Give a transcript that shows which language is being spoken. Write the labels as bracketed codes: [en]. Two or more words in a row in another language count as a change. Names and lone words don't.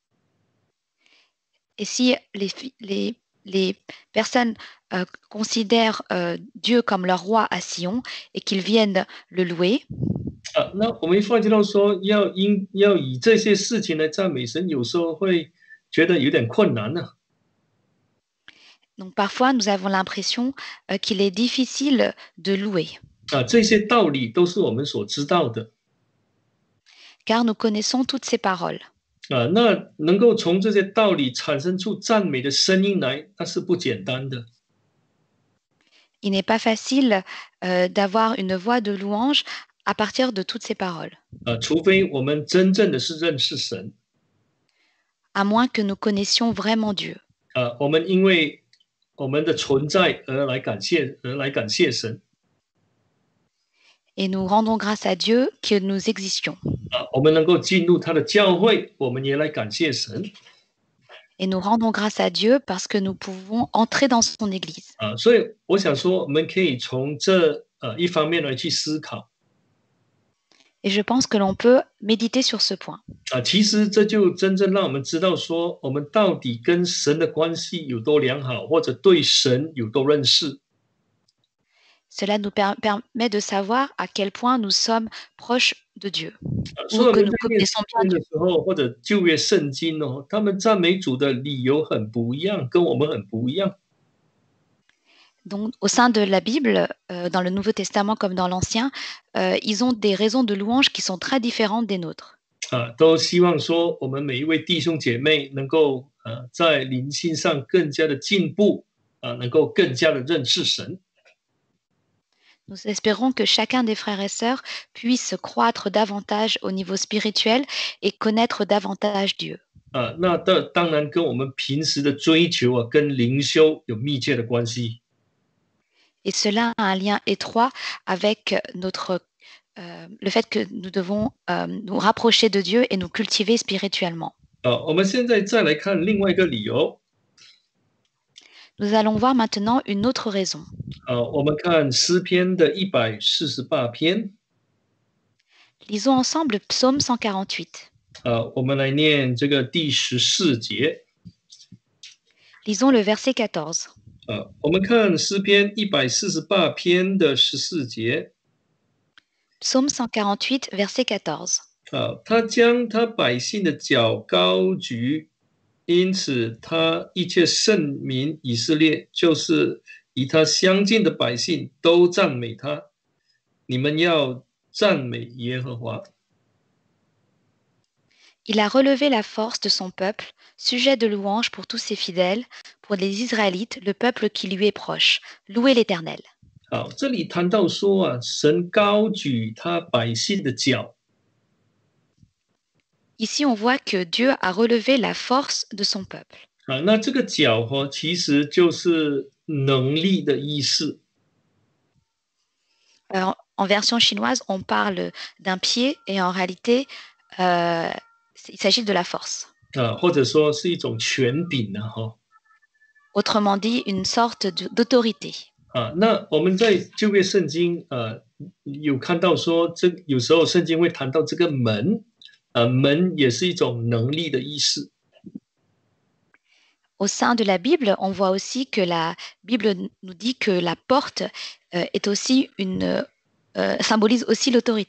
[fr] et si les personnes considèrent Dieu comme leur roi à Sion et qu'ils viennent le louer, [zh] 那我们发觉到说，要以这些事情来赞美神，有时候会觉得有点困难呢、 [fr] donc parfois nous avons l'impression qu'il est difficile de louer, [zh] 这些道理都是我们所知道的 [fr] car nous connaissons toutes ces paroles. [zh] 那能够从这些道理产生出赞美的声音来，那是不简单的。 [fr] Il n'est pas facile d'avoir une voix de louange à partir de toutes ces paroles, [zh] 除非我们真正的是认识神 [fr] à moins que nous connaissions vraiment Dieu. [zh] 我们因为我们的存在而来感谢神 [fr] Et nous rendons grâce à Dieu que nous existions. [zh] 我们能够进入他的教会，我们也来感谢神 [fr] Et nous rendons grâce à Dieu parce que nous pouvons entrer dans son Église. [zh] 所以我想说，我们可以从这一方面来去思考 [fr] Et je pense que l'on peut méditer sur ce point. [zh] 其实这就真正让我们知道说，我们到底跟神的关系有多良好，或者对神有多认识 [fr] Cela nous permet de savoir à quel point nous sommes proches de Dieu [zh] 所以 [fr] ou [zh] 我 [fr] que [zh] 们 [fr] nous [zh] 在念 [fr] connaissons [zh] 圣 [fr] bien [zh] 经的 [fr] Dieu. [zh] 时候，或者旧约圣经哦，他们赞美主的理由很不一样，跟我们很不一样。 [fr] Donc, au sein de la Bible, dans le Nouveau Testament comme dans l'Ancien, ils ont des raisons de louange qui sont très différentes des nôtres. [zh] 都希望说我们每一位弟兄姐妹能够在灵性上更加的进步能够更加的认识神 [fr] Nous espérons que chacun des frères et sœurs puisse croître davantage au niveau spirituel et connaître davantage Dieu. [zh] 那当然跟我们平时的追求跟灵修有密切的关系 [fr] Et cela a un lien étroit avec le fait que nous devons nous rapprocher de Dieu et nous cultiver spirituellement. [zh] 我们现在再来看另外一个理由 [fr] Nous allons voir maintenant une autre raison. [zh] 我们看诗篇的148篇 [fr] Lisons ensemble Psaume 148. [zh] 我们来念这个第14节 [fr] Lisons le verset 14. [zh] 我们看诗篇148篇的14节 [fr] Psaume 148, verset 14. [zh] 他将他百姓的脚高举，因此他一切圣民以色列，就是与他相近的百姓都赞美他。你们要赞美耶和华。 [fr] Il a relevé la force de son peuple, sujet de louange pour tous ses fidèles, pour les Israélites, le peuple qui lui est proche. Louez l'Éternel. [zh] 好，这里谈到说神高举他百姓的脚。 [fr] Ici, on voit que Dieu a relevé la force de son peuple. [zh] 那这个脚其实就是能力的意思。 [fr] En version chinoise, on parle d'un pied et en réalité, il s'agit de la force. [zh] 或者说是一种权柄 [fr] Autrement dit, une sorte d'autorité. [zh] 那我们在旧约圣经有看到说，有时候圣经会谈到这个门，门也是一种能力的意思。 [fr] Au sein de la Bible, on voit aussi que la Bible nous dit que la porte est aussi symbolise aussi l'autorité.